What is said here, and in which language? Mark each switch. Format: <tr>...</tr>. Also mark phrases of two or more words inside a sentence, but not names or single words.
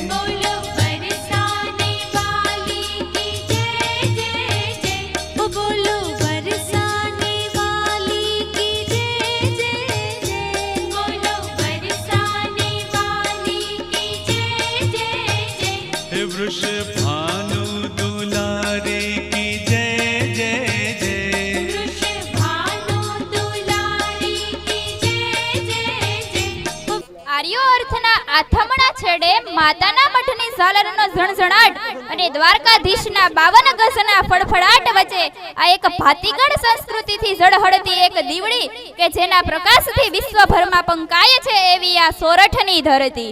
<hi>बोलो बरसाने वाली की जय जय जय। बोलो बरसाने वाली की जय जय जय। बोलो बरसाने वाली की जय जय जय। हे वृष भानु दुलारे की जय जय जय। वृषभानु दुलारी की जय जय जय।</hi> <gu>આર્યો અર્થના આથમણા છેડે માતાના મઠની ઝાલરનો ઝણઝણાટ અને દ્વારકાધીશના 52 ગજના ફડફડાટ વચ્ચે આ એક ભાતીગળ સંસ્કૃતિથી ઝળહળતી એક દીવડી કે જેના પ્રકાશથી વિશ્વભરમાં પંકાય છે એવી આ સોરઠની ધરતી.</gu>